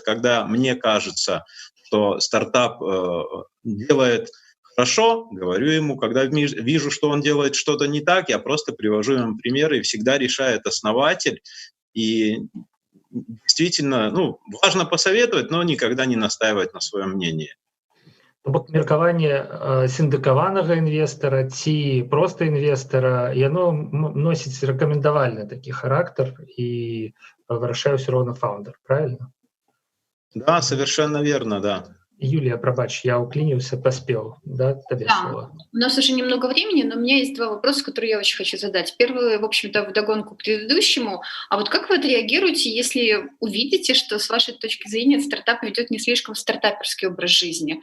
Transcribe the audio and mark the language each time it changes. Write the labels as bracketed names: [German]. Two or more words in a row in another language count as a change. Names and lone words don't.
[Russian] Когда мне кажется, что стартап делает хорошо, говорю ему, когда вижу, что он делает что-то не так, я просто привожу ему примеры, и всегда решает основатель. И действительно, важно посоветовать, но никогда не настаивать на своем мнении. [Belarusian] Бок меркаванне сіндыкаванага інвестара ці проста інвестара, яно носіць рэкамендавальны такі характар і вырашае ўсё роўна фаундер, [Russian] правильно? Да, совершенно верно, да. Юлия, пробач, я уклинился, поспел, да, тебе Да, слово. у нас уже немного времени, но у меня есть два вопроса, которые я очень хочу задать. Первый, в общем-то, вдогонку к предыдущему. А вот как вы отреагируете, если увидите, что с вашей точки зрения стартап ведет не слишком стартаперский образ жизни?